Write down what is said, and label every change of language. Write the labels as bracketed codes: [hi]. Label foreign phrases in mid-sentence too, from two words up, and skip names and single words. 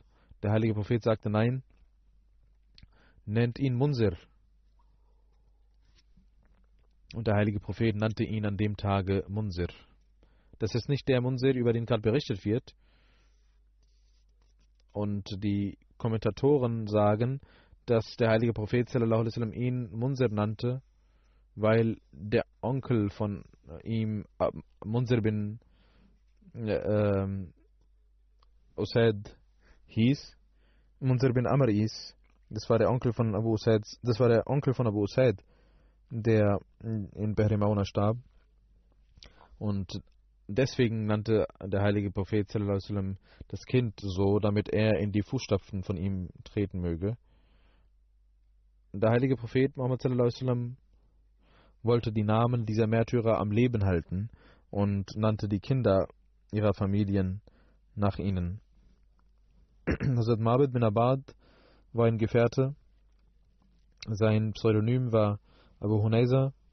[de] Der heilige Prophet sagte, nein, nennt ihn Munzir. Und der heilige Prophet nannte ihn an dem Tage Munzir. Das ist nicht der Munzir, über den gerade berichtet wird. Und die Kommentatoren sagen, dass der heilige Prophet [ar] صلى الله عليه وسلم [de] ihn Munzir nannte, weil der Onkel von ihm, Munzir bin Usaid hieß, Munzir bin Amr hieß. Das war der Onkel von Abu Usaid, der in Bahr Mauna starb. Und deswegen nannte der heilige Prophet [ar] صلى الله عليه وسلم [de] das Kind so, damit er in die Fußstapfen von ihm treten möge. Der heilige Prophet Muhammad [ar] صلى الله عليه وسلم [de] wollte die Namen dieser Märtyrer am Leben halten und nannte die Kinder ihrer Familien nach ihnen. Hazrat Mabed bin Abad war ein Gefährte. Sein Pseudonym war Abu Hunayza.